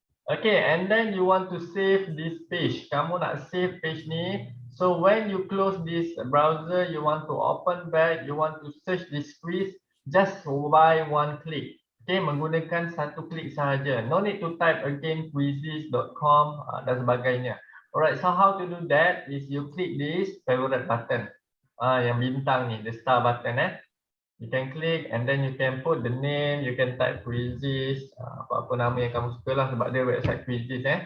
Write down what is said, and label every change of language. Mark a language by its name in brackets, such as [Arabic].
[English] Okay, and then you want to save this page. [Malay] Kamu nak save page ni. [English] So when you close this browser, you want to open back, you want to search this quiz just by one click. [Malay] Okay, menggunakan satu klik sahaja. [English] No need to type again quizzes.com [Malay] dan sebagainya. [English] Alright, so how to do that is you click this favorite button. [Malay] Yang bintang ni, [English] the star button. You can click and then you can put the name, you can type quizzes, [Malay] apa-apa nama yang kamu suka lah sebab dia website quizzes.